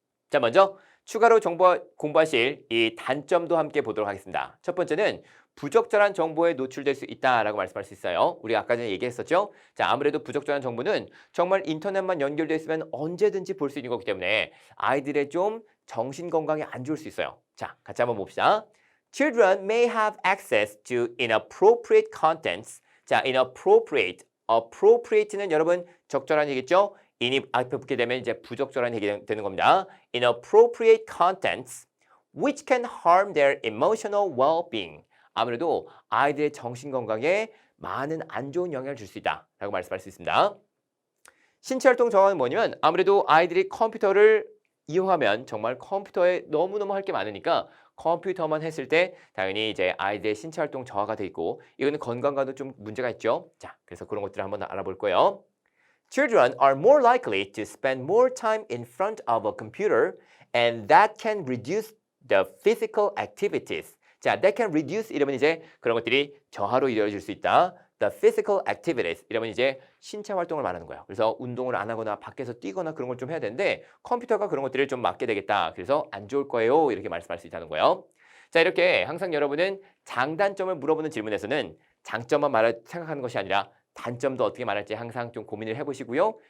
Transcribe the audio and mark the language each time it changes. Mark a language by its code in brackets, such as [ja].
[ko] 자, 먼저 추가로 공부하실 이 단점도 함께 보도록 하겠습니다. 첫 번째는 부적절한 정보에 노출될 수 있다라고 말씀할 수 있어요. 우리가 아까 전에 얘기했었죠? 자, 아무래도 부적절한 정보는 정말 인터넷만 연결되어 있으면 언제든지 볼 수 있는 거기 때문에 아이들의 좀 정신 건강에 안 좋을 수 있어요. 자, 같이 한번 봅시다. [en] Children may have access to inappropriate contents. [ko] 자, appropriate는 여러분 적절한 얘기죠? 인이 앞에 붙게 되면 이제 부적절한 얘기 되는 겁니다. [en] Inappropriate contents which can harm their emotional well-being. [ko] 아무래도 아이들의 정신 건강에 많은 안 좋은 영향을 줄 수 있다라고 말씀할 수 있습니다. 신체 활동 저하는 뭐냐면 아무래도 아이들이 컴퓨터를 이용하면 정말 컴퓨터에 너무너무 할 게 많으니까 컴퓨터만 했을 때 당연히 이제 아이들의 신체 활동 저하가 돼 있고 이거는 건강과도 좀 문제가 있죠. 자, 그래서 그런 것들을 한번 알아볼 거예요. [en] Children are more likely to spend more time in front of a computer and that can reduce the physical activities. [ko] 자, [en] that can reduce [ko] 이러면 이제 그런 것들이 저하로 이루어질 수 있다. [en] The physical activities [ko] 이러면 이제 신체 활동을 말하는 거예요. 그래서 운동을 안 하거나 밖에서 뛰거나 그런 걸 좀 해야 되는데 컴퓨터가 그런 것들을 좀 맡게 되겠다. 그래서 안 좋을 거예요. 이렇게 말씀할 수 있다는 거예요. 자, 이렇게 항상 여러분은 장단점을 물어보는 질문에서는 장점만 생각하는 것이 아니라 단점도 어떻게 말할지 항상 좀 고민을 해보시고요.